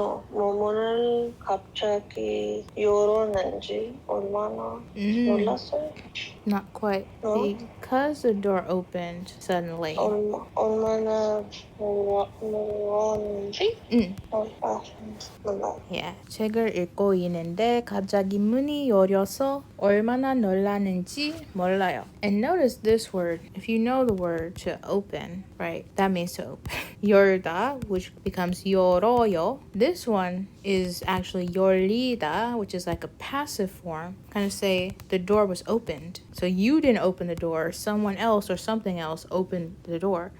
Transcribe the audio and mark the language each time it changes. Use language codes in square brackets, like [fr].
[ko] 문을 갑자기 열었는지 얼마나 놀랐어요? [en] Not quite. No? Because the door opened suddenly. [ko] 얼마나 놀랐는지? 몰라요. [en] Yeah. [ko] 책을 읽고 있는데 갑자기 문이 열려서 얼마나 놀랐는지 몰라요. [en] And notice this word. If you know the word to open, right? That means to open. 열다, which becomes 열어요. This one is actually 열리다, which is like a passive form. Kind of say the door was opened. So you didn't open the door. Someone else or something else opened the door.